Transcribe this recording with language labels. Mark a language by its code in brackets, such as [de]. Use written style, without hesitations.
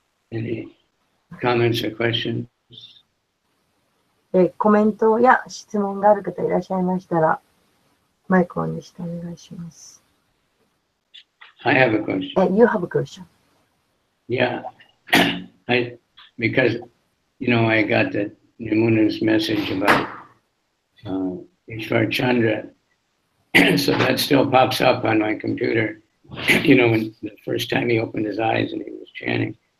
[en] Any comments or questions? [ja] コメントや質問がある方いらっしゃいましたら、マイクオンにしてお願いします。 [en] I have a question. You have a question. Yeah, because I got the Yamuna's message about Ishwar Chandra, so that still pops up on my computer. When the first time he opened his eyes and he was chanting.